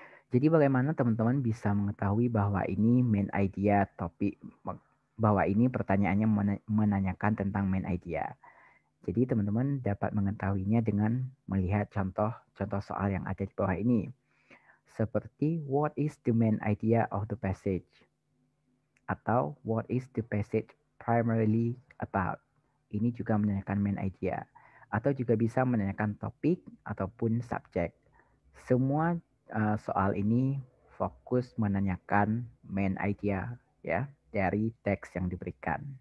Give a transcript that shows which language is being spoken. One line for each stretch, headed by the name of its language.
Indonesian: Jadi bagaimana teman-teman bisa mengetahui bahwa ini main idea topik, bahwa ini pertanyaannya menanyakan tentang main idea. Jadi teman-teman dapat mengetahuinya dengan melihat contoh-contoh soal yang ada di bawah ini. Seperti
English: what is the main idea of the passage?
Indonesian: Atau
English: what is the passage primarily about?
Indonesian: Ini juga menanyakan main idea. Atau juga bisa menanyakan topik ataupun subjek. Semua soal ini fokus menanyakan main idea ya dari teks yang diberikan.